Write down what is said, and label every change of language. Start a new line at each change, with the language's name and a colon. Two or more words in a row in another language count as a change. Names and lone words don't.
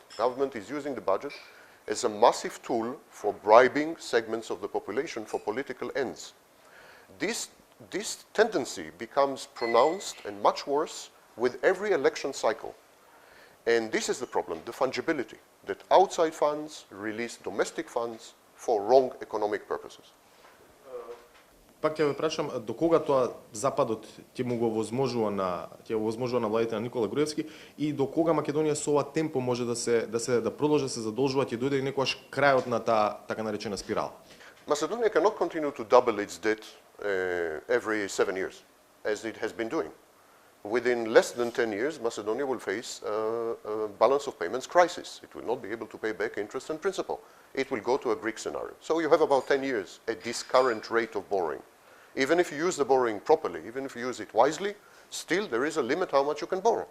English: Government is using the budget as a massive tool for bribing segments of the population for political ends. This tendency becomes pronounced and much worse with every election cycle. And this is the problem, the fungibility, that outside funds release domestic funds for wrong economic purposes.
Macedonian: Пак ќе ве прашам, до кога тоа Западот ќе му го возможува на владите на Никола Груевски и до кога Македонија со ова темпо може да продолжи да се задолжува, ќе дојде некогаш крајот на таа така наречена спирала?
English: Macedonia cannot continue to double its debt every 7 years, as it has been doing. Within less than 10 years, Macedonia will face a balance of payments crisis. It will not be able to pay back interest and principal. It will go to a Greek scenario. So you have about 10 years at this current rate of borrowing. Even if you use the borrowing properly, even if you use it wisely, still there is a limit how much you can borrow.